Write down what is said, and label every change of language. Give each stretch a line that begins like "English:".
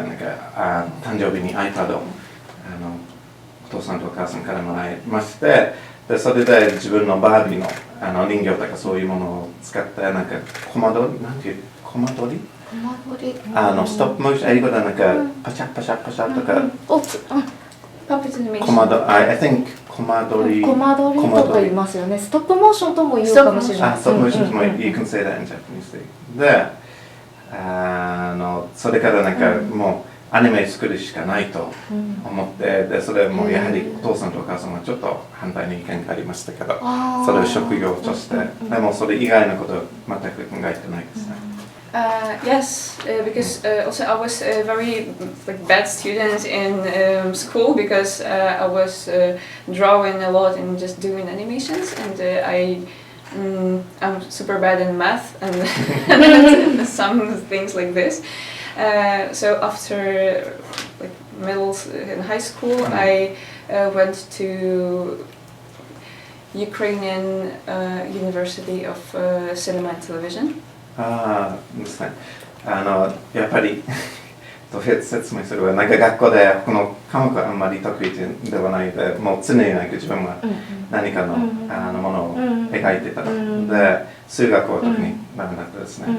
Japanese: なんか誕生日に iPad をお父さんとお母さんからもらいまして、でそれで自分のバービーの人形とかそういうものを使ってなんかコマ撮りストップモーション、英語でなんかパシャパシャパシャとか
English: Puppet animation. I think コマ撮り
Japanese: とか言いますよね。ストップモーションとも言うかもしれない。ストップモーションとも
English: you can say that in Japanese.
Japanese: で、それからなんかもうアニメ作るしかないと思って、でそれもやはりお父さんとお母さんはちょっと反対の意見がありましたけど、それを職業として、でもそれ以外のことは全く考えてないですね。
English: Yes, because also I was a very bad student in school because I was drawing a lot and just doing animations, and I'm super bad in math and some things like this. So after middle and high school, I went to Ukrainian University of Cinema and Television.
Japanese: ですね。やっぱりどうやって説明すれば、なんか学校でこの科目はあんまり得意ではないで、もう常になんか自分は何かのものを描いてたので、数学は特にダメだったですね。